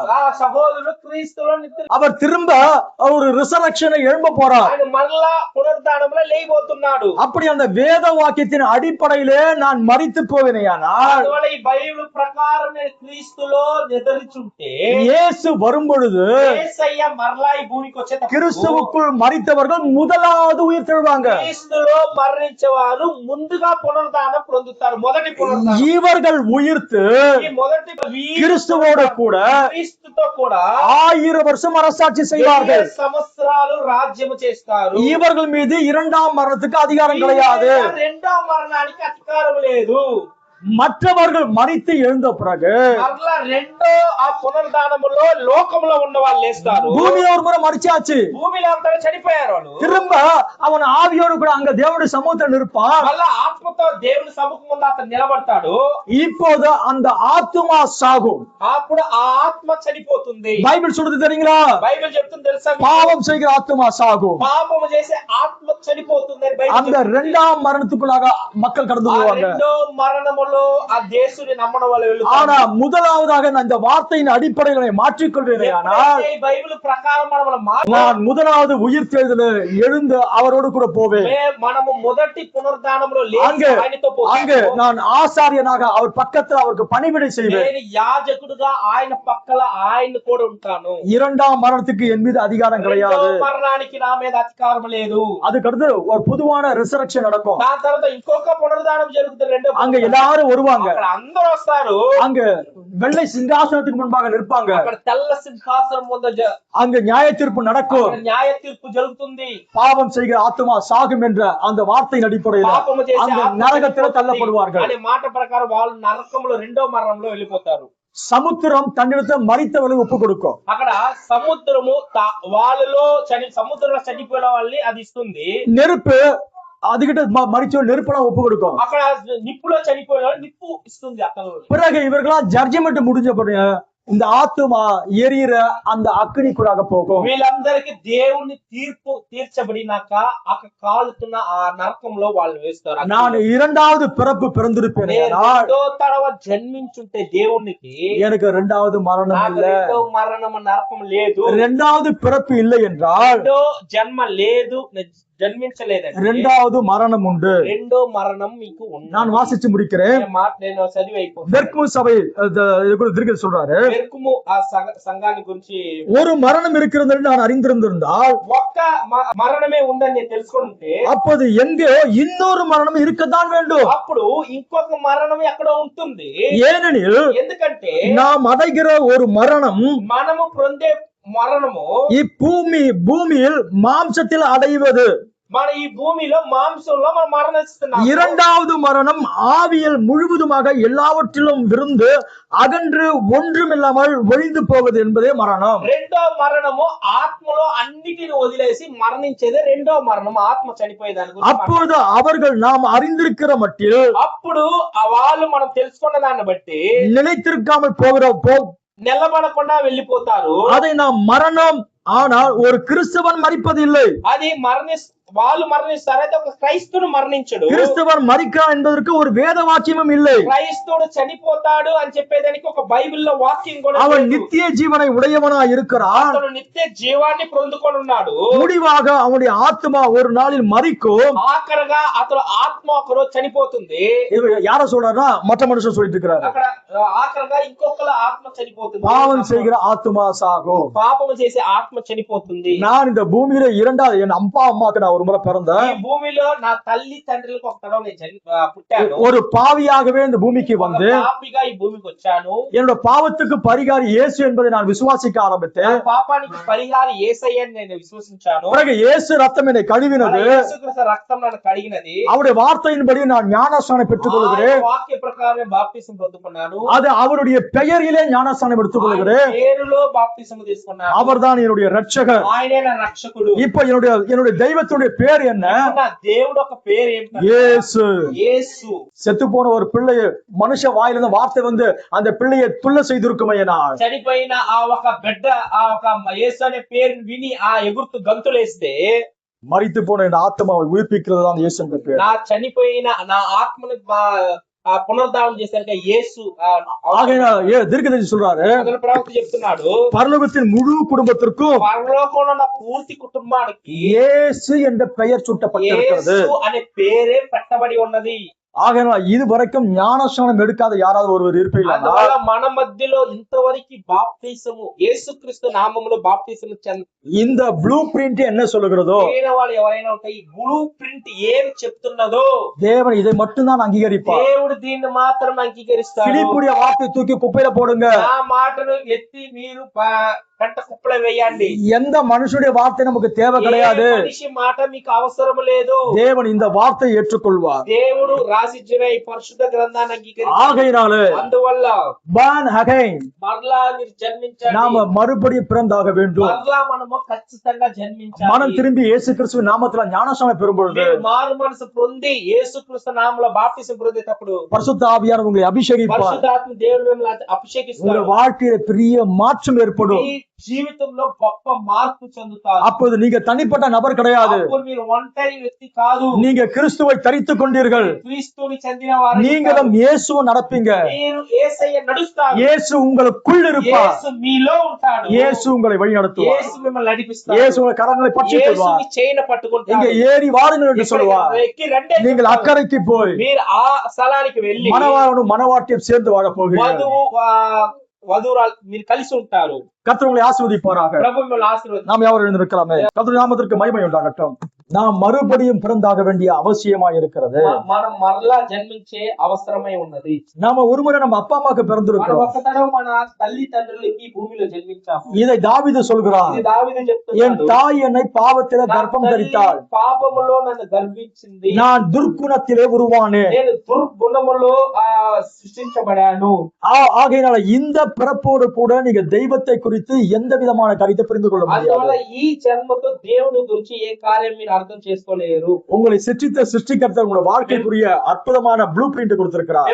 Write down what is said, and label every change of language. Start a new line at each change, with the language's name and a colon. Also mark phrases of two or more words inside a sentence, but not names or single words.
Telugu: ఆ సహోదరుడు క్రీస్తులో నిద్ర
Tamil: அவர் திரும்ப ஒரு ரிசரக்ஷனை எழும்ப போறார்.
Telugu: ఆయన మళ్ళా పునరుద్ధానంలో లేయబోతున్నాడు.
Tamil: அப்படி அந்த வேத வாக்கியத்தின் அடிப்படையிலே நான் மரித்து போவேனேயானால்,
Telugu: అందువల్ల ఈ బైబిల్ ప్రకారం నేను క్రీస్తులో నిద్రించుంటే
Tamil: இயேசு வரும் பொழுது
Telugu: యేసయ్య మరలా ఈ భూమికి వచ్చేటప్పుడు
Tamil: கிறிஸ்துவுக்குள் மரித்தவர்கள் முதலாவது உயிர் தெழுவாங்க.
Telugu: క్రీస్తులో మరణించేవారు ముందుగా పునరుద్ధానం పొందుతారు. మొదటి పునరుద్ధానం.
Tamil: இவர்கள் உயிர்த்து
Telugu: ఈ మొదటి
Tamil: கிறிஸ்துவோடு கூட
Telugu: క్రీస్తుతో కూడా
Tamil: 1000 வருஷம் அரசாட்சி செய்வார்கள்.
Telugu: 1000 సంవత్సరాలు రాజ్యము చేస్తారు.
Tamil: இவர்கள் மீது இரண்டாம் மரணத்துக்கு அதிகாரம் கிடையாது.
Telugu: రెండో మరణానికి అధికారం లేదు.
Tamil: மற்றவர்கள் மரித்து எழுந்த பிறகு
Telugu: మరలా రెండో ఆ పునరుద్ధానములో లోకములో ఉన్న వాళ్ళు లేస్తారు.
Tamil: பூமியில ஒரு முறை மரிச்சாச்சு,
Telugu: భూమిలో అంతా చనిపోయారు వాళ్ళు.
Tamil: திரும்ப அவன் ஆவியோடு கூட அங்க தேவனுடைய சமூகத்தில் நிற்பான்.
Telugu: మళ్ళా ఆత్మతో దేవుని సముఖం ముందు అతను నిలబడతాడు.
Tamil: இப்போது அந்த ஆத்துமா சாகும்.
Telugu: అప్పుడు ఆ ఆత్మ చనిపోతుంది.
Tamil: பைபிள் சொல்றது தெரியுங்களா?
Telugu: బైబిల్ చెప్తుంది తెలుసా?
Tamil: பாவம் செய்கிற ஆத்துமா சாகும்.
Telugu: పాపము చేసే ఆత్మ చనిపోతుంది అని బైబిల్
Tamil: அந்த இரண்டாம் மரணத்துக்குள்ளாக மக்கள் கடந்து போவாங்க.
Telugu: రెండో మరణములో ఆ దేశుని నమ్మడం వల్ల వెళ్తారు.
Tamil: ஆனா முதலாவதாக நான் இந்த வார்த்தையின் அடிப்படைகளை மாற்றிக்கொள்வேனேயானால்,
Telugu: బైబిల్ ప్రకారం
Tamil: நான் முதலாவது உயிர் தெழுதல எழுந்து அவரோடு கூட போவேன்.
Telugu: మనము మొదటి పునరుద్ధానంలో
Tamil: அங்கு
Telugu: ఆయనతో
Tamil: அங்கு நான் ஆசாரியனாக அவர் பக்கத்தில் அவருக்கு பணிவிடை செய்வேன்.
Telugu: నేను యాజకుడుగా ఆయన పక్కల ఆయన కూడా ఉంటాను.
Tamil: இரண்டாம் மரணத்துக்கு என் மீது அதிகாரம் கிடையாது.
Telugu: రెండో మరణానికి నా మీద అధికారం లేదు.
Tamil: அதுக்கடுத்து ஒரு பொதுவான ரிசரக்ஷன் நடக்கும்.
Telugu: దాని తర్వాత ఇంకొక పునరుద్ధానం జరుగుతుంది. రెండో
Tamil: அங்க எல்லாரும் வருவாங்க.
Telugu: అక్కడ అందరూ వస్తారు.
Tamil: அங்க வெள்ளை சிங்காசனத்துக்கு முன்பாக நிற்பாங்க.
Telugu: అక్కడ తెల్ల సింహాసనం ముందు
Tamil: அங்க நியாய தீர்ப்பு நடக்கும்.
Telugu: న్యాయ తీర్పు జరుగుతుంది.
Tamil: பாவம் செய்கிற ஆத்துமா சாகும் என்ற அந்த வார்த்தையின் அடிப்படையில்
Telugu: పాపము చేసే
Tamil: அந்த
Telugu: ఆత్మ
Tamil: நரகத்தில் தள்ளப்படுவார்கள்.
Telugu: అనే మాట ప్రకారం వాళ్ళు నరకంలో రెండో మరణంలో వెళ్ళిపోతారు.
Tamil: சமுத்திரம் தன்னிடத்தை மரித்தவர்களுக்கு ஒப்பு கொடுக்கும்.
Telugu: అక్కడ సముద్రము వాళ్ళలో సముద్రంలో చనిపోయిన వాళ్ళని అది ఇస్తుంది.
Tamil: நெருப்பு அதுகிட்ட மரிச்சோ நெருப்பெல்லாம் ஒப்பு கொடுக்கும்.
Telugu: అక్కడ నిప్పులో చనిపోయిన నిప్పు ఇస్తుంది. అక్కడ
Tamil: பிறகு இவர்களா ஜட்ஜ்மெண்ட் முடிஞ்ச இந்த ஆத்துமா எரியிற அந்த అగ్నిக்குள்ளாக போகும்.
Telugu: వీళ్ళందరికీ దేవుని తీర్పు తీర్చబడినాక ఆ కాలుతున్న ఆ నరకంలో వాళ్ళు వేస్తారు.
Tamil: நான் இரண்டாவது பிறப்பு பிறந்திருப்பேன்
Telugu: రెండో తడవ జన్మించుంటే దేవునికి
Tamil: எனக்கு இரண்டாவது மரணம்
Telugu: నాకు
Tamil: இல்ல.
Telugu: రెండో మరణం నరకం లేదు.
Tamil: இரண்டாவது பிறப்பு இல்லை என்றால்
Telugu: రెండో జన్మ లేదు, జన్మించలేదండి.
Tamil: இரண்டாவது மரணம் உண்டு.
Telugu: రెండో మరణం మీకు ఉంది.
Tamil: நான் வாசிச்சு முடிக்கிறேன்.
Telugu: నేను చదివి అయిపోతాను.
Tamil: பெர்குமு சபை திருக்க சொல்றாரு,
Telugu: బెర్కుము ఆ సంఘాన్ని గురించి
Tamil: ஒரு மரணம் இருக்கிறது என்று நான் அறிந்திருந்திருந்தால்
Telugu: ఒక్క మరణమే ఉందని నేను తెలుసుకుంటే
Tamil: அப்போது எங்கேயோ இன்னொரு மரணம் இருக்கத்தான் வேண்டும்.
Telugu: అప్పుడు ఇంకొక మరణం ఎక్కడో ఉంటుంది.
Tamil: ஏனெனில்
Telugu: ఎందుకంటే
Tamil: நாம் அடைகிற ஒரு மரணம்
Telugu: మనము పొందే మరణము
Tamil: பூமியில் மாம்சத்தில் அடைவது,
Telugu: మన ఈ భూమిలో మాంసంలో మనం మరణిస్తున్నాం.
Tamil: இரண்டாவது மரணம் ஆவியில் முழுவதுமாக எல்லாவற்றிலும் விருந்து அகன்று ஒன்றுமில்லாமல் ஒழிந்து போவது என்பதே மரணம்.
Telugu: రెండో మరణము ఆత్మలో అన్నిటిని వదిలేసి మరణించేదే రెండో మరణం. ఆత్మ చనిపోయేదాని గురించి.
Tamil: அப்பொழுது அவர்கள் நாம் அறிந்திருக்கிற மட்டில்
Telugu: అప్పుడు ఆ వాళ్ళు మనం తెలుసుకున్న దాన్ని బట్టి
Tamil: நிலைத்திருக்காமல்
Telugu: నిలబడకుండా వెళ్ళిపోతారు.
Tamil: அதை நாம் மரணம், ஆனால் ஒரு கிறிஸ்தவன் மரிப்பதில்லை.
Telugu: అది వాళ్ళు మరణిస్తారు. అయితే ఒక క్రైస్తవుడు మరణించడు.
Tamil: கிறிஸ்தவன் மரிக்கிறான் என்பதற்கு ஒரு வேத வாக்கியமும் இல்லை.
Telugu: క్రైస్తవుడు చనిపోతాడు అని చెప్పేదానికి ఒక బైబిల్లో వాక్యం కూడా
Tamil: அவன்
Telugu: లేదు.
Tamil: நித்திய ஜீவனை உடையவனா இருக்கிறான்.
Telugu: అతడు నిత్య జీవాన్ని పొందుకొని ఉన్నాడు.
Tamil: முடிவாக அவனுடைய ஆத்மா ஒரு நாளில் மரிக்கும்.
Telugu: ఆఖరగా అతడు ఆత్మ ఒక రోజు చనిపోతుంది.
Tamil: இது யார சொல்றாருன்னா மற்ற மனுஷன் சொல்லிட்டு இருக்கிறாரு.
Telugu: అక్కడ ఆఖరగా ఇంకొకల ఆత్మ చనిపోతుంది.
Tamil: பாவம் செய்கிற ஆத்மா சாகும்.
Telugu: పాపము చేసే ఆత్మ చనిపోతుంది.
Tamil: நான் இந்த பூமியில இரண்டாவது என் அப்பா அம்மாக்கு நான் ஒரு முறை பிறந்தேன்.
Telugu: ఈ భూమిలో నా తల్లి తండ్రులకు ఒక తరం నేను పుట్టాను.
Tamil: ஒரு பாவியாகவே இந்த பூமிக்கு வந்து
Telugu: పాపిగా ఈ భూమికి వచ్చాను.
Tamil: என்னோட பாவத்துக்கு பரிகாரி இயேசு என்பதை நான் விசுவாசிக்க ஆரம்பித்தேன்.
Telugu: నా పాపానికి పరిహారం యేసయ్యని నేను విశ్వసించాను.
Tamil: பிறகு இயேசு ரத்தம் என்னை கழுவினது.
Telugu: యేసుక్రీస్తు రక్తం నన్ను కడిగినది.
Tamil: அவருடைய வார்த்தையின்படி நான் ஞானஸ்நானம் பெற்றுக் கொள்கிறேன்.
Telugu: వాక్య ప్రకారమే బాప్తిసం పొందుకున్నాను.
Tamil: அது அவருடைய பெயரிலே ஞானஸ்நானம் எடுத்துக் கொள்கிறேன்.
Telugu: పేరులో బాప్తిసం తీసుకున్నాను.
Tamil: அவர்தான் என்னுடைய ரட்சகர்.
Telugu: ఆయనే నా రక్షకుడు.
Tamil: இப்ப என்னுடைய தெய்வத்துடைய பேர் என்ன?
Telugu: నా దేవుడు ఒక పేరు ఏంటంటే
Tamil: இயேசு.
Telugu: యేసు.
Tamil: செத்து போன ஒரு பிள்ளைய மனுஷ வாயிலிருந்து வார்த்தை வந்து அந்த பிள்ளையை துள்ள செய்திருக்குமையினால்,
Telugu: చనిపోయిన ఆ ఒక బిడ్డ ఆ ఒక యేసు అనే పేరుని విని ఆ ఎగురుతూ గంతులేస్తే
Tamil: மரித்து போன இந்த ஆத்மாவை உயிர்ப்பிக்கிறது தான் இயேசு என்ற பேர்.
Telugu: నా చనిపోయిన నా ఆత్మను పునరుద్ధానం చేశాక యేసు
Tamil: தீர்க்கதரிசி சொல்றாரு,
Telugu: ప్రవక్త చెప్తున్నాడు,
Tamil: பரலோகத்தின் முழு குடும்பத்திற்கும்
Telugu: పరలోకంలో ఉన్న పూర్తి కుటుంబానికి
Tamil: இயேசு என்ற பெயர் சூட்டப்பட்டிருக்கிறது.
Telugu: యేసు అనే పేరే పెట్టబడి ఉన్నది.
Tamil: ஆகையால் இது வரைக்கும் ஞானஸ்நானம் எடுக்காத யாராவது ஒருவர் இருப்பீங்களா?
Telugu: అందువల్ల మన మధ్యలో ఇంతవరకు బాప్తిసము యేసుక్రీస్తు నామములో బాప్తిసము
Tamil: இந்த
English: blue print
Tamil: என்ன சொல்லுகிறதோ,
Telugu: వాళ్ళు ఎవరైనా ఉంటే ఈ
English: blue print
Telugu: ఏం చెప్తున్నదో
Tamil: தேவன் இதை மட்டும் தான் அங்கீகரிப்பார்.
Telugu: దేవుడు దీన్ని మాత్రం అంగీకరిస్తాడు.
Tamil: பிலிப்புடைய வார்த்தை தூக்கி குப்பையில போடுங்க.
Telugu: ఆ మాటను ఎత్తి మీరు కంట కుప్పలో వేయండి.
Tamil: எந்த மனுஷனுடைய வார்த்தை நமக்கு தேவை கிடையாது.
Telugu: మనిషి మాట మీకు అవసరం లేదు.
Tamil: தேவன் இந்த வார்த்தையை ஏற்றுக்கொள்வார்.
Telugu: దేవుడు రాసిచ్చిన ఈ పరిశుద్ధ గ్రంథాన్ని అంగీకరిస్తాడు.
Tamil: ஆகையினாலே
Telugu: అందువల్ల
English: born again,
Telugu: మరలా మీరు జన్మించాలి.
Tamil: நாம மறுபடியும் பிறந்தாக வேண்டும்.
Telugu: మరలా మనము ఖచ్చితంగా జన్మించాలి.
Tamil: மனம் திரும்பி இயேசு கிறிஸ்துவின் நாமத்துல ஞானஸ்நானம் பெறும் பொழுது,
Telugu: మీరు మారు మనసు పొంది యేసుక్రీస్తు నామములో బాప్తిసం పొందేటప్పుడు
Tamil: பரிசுத்த ஆவியானவர் உங்களை அபிஷேகிப்பார்.
Telugu: పరిశుద్ధాత్మ దేవుడు మిమ్మల్ని అభిషేకిస్తాడు.
Tamil: உங்க வாழ்க்கையில பெரிய மாற்றம் ஏற்படும்.
Telugu: మీ జీవితంలో గొప్ప మార్పు చెందుతారు.
Tamil: அப்போது நீங்க தனிப்பட்ட நபர் கிடையாது.
Telugu: అప్పుడు మీరు ఒంటరి వ్యక్తి కాదు.
Tamil: நீங்க கிறிஸ்துவை தரித்துக் கொண்டீர்கள்.
Telugu: క్రీస్తుని చెందిన వారు.
Tamil: நீங்களும் இயேசுவை நடப்பீங்க.
Telugu: మీరు యేసయ్య నడుస్తారు.
Tamil: இயேசு உங்களுக்குள் இருப்பார்.
Telugu: యేసు మీలో ఉంటాడు.
Tamil: இயேசு உங்களை வழி நடத்துவார்.
Telugu: యేసు మిమ్మల్ని నడిపిస్తాడు.
Tamil: இயேசு உங்கள் கரங்களை பற்றி கொள்வார்.
Telugu: యేసు మీ చేయిన పట్టుకుంటాడు.
Tamil: இங்க ஏறி வாருங்கள் என்று சொல்வார்.
Telugu: ఎక్కి రండి.
Tamil: நீங்கள் అక్కడికి போய்
Telugu: మీరు ఆ స్థలానికి వెళ్ళి
Tamil: மணவாளனும் மணவாட்டியும் சேர்ந்து வாழ போகிறீர்கள்.
Telugu: వధువురాలు మీరు కలిసి ఉంటారు.
Tamil: கர்த்தர் உங்களை ஆசீர்வதிப்பாராக.
Telugu: ప్రభు మిమ్మల్ని ఆశీర్వదించును.
Tamil: நாம் யாவரும் எழுந்திருக்கலாமே. கர்த்தருடைய நாமத்திற்கு மகிமை உண்டாகட்டும். நாம் மறுபடியும் பிறந்தாக வேண்டிய அவசியமா இருக்கிறது.
Telugu: మనం మరలా జన్మించే అవసరమై ఉన్నది.
Tamil: நாம ஒருமுறை நம்ம அப்பா அம்மாக்கு பிறந்திருக்கிறோம்.
Telugu: ఒక తరం మన తల్లి తండ్రులకి భూమిలో జన్మించాము.
Tamil: இதை தாவீது சொல்கிறான்.
Telugu: ఇది దావీదు
Tamil: என்
Telugu: చెప్తున్నాడు.
Tamil: தாய் என்னை பாவத்திலே கர்ப்பம் தரித்தாள்.
Telugu: పాపములో నన్ను గర్భించింది.
Tamil: நான் துர்க்குணத்திலே உருவானேன்.
Telugu: నేను దుర్గుణములో సృష్టించబడాను.
Tamil: ஆகையினால இந்த பிறப்போடு கூட நீங்க தெய்வத்தை குறித்து எந்த விதமான கருத்தை புரிந்து கொள்ள முடியாது.
Telugu: అందువల్ల ఈ జన్మతో దేవుని గురించి ఏ కార్యం మీరు అర్థం చేసుకోలేరు.
Tamil: உங்களை சிருஷ்டித்த சிருஷ்டிகர்த்தர் உங்களோட வாழ்க்கைக்குரிய அற்புதமான
English: blue print
Tamil: கொடுத்திருக்கிறார்.